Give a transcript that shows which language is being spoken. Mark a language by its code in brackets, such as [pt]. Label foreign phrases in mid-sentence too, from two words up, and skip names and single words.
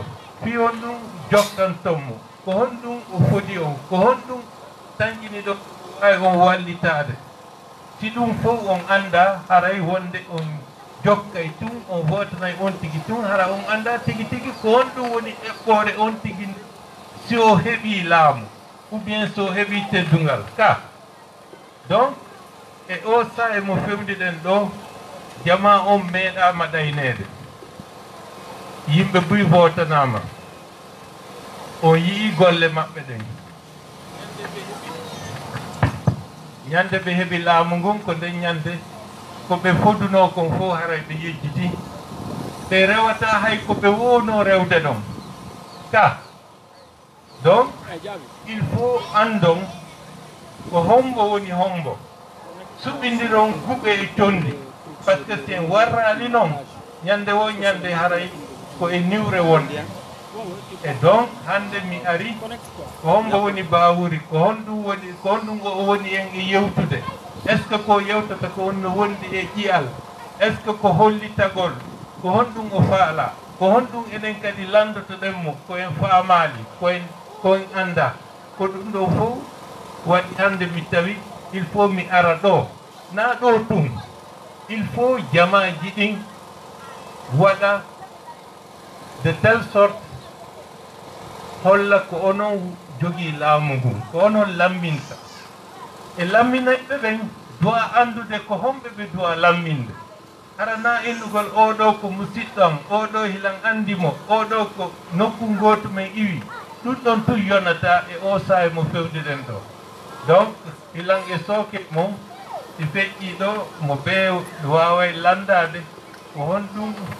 [ff] Fi honɗum jokkantonmo. Ko honɗum o foti on. Ko honɗum tañƴini ɗo ay on wallitade. Si ɗum fof on anda haray wonde on jokkay tun on votanay on tigi tun hara on anda tigi tigi ko honɗum woni eɓɓore on tigi si o heɓi laamu [fr] ou bien [ff] so heɓi teddungal ka. Donc e o sa emo fewniɗen ɗo jama on meeɗama ɗaynede. Yimɓe buy votanama on yii golle maɓɓe ɗen. ñande ɓe heɓi laamu ngun ko nden ñande ko ɓe foduno kon fof haray ɓe yejjiti ɓe rewata hay ko ɓe wowno rewde ɗon ka donc [fr] il faut [ff] andon ko hombo woni hombo suɓɓindiron guɓe e tondi [fr] par ce que [ff] si en warrali noon ñande wo ñande haray ko e niwre wonde e donc hande mi ari ko hombo woni Bawuri ko honɗum woni ko honɗum o woni en e yewtude [fr] est ce que [ff] ko yewtata ko wonno wondi e ƴiyal [fr] est ce que [ff] ko hollitagol ko honɗum o faala ko honɗum enen kadi landotoɗenmo ko en faamali ko en anda ko ɗum ɗo fof waɗi hande mi tawi [fr] il faut [ff] mi ara ɗo na ɗo tum [fr] il faut [ff] jamaji ɗin waɗa [fr] de telle [ff] sorte holla ko onon jogii laamu ngun ko onon lamminta e lamminayɓe ɓen dowa andude ko homɓe ɓe dowa lamminde arana innugol oɗo ko musidɗo am oɗo hilan andimo oɗo ko nokku goto men iwi ɗum ɗon tun yonata e o sahe mo fewdiɗen ɗo donc hilan e sooke mum si feƴƴi ɗo mo ɓe waway landade ko honɗum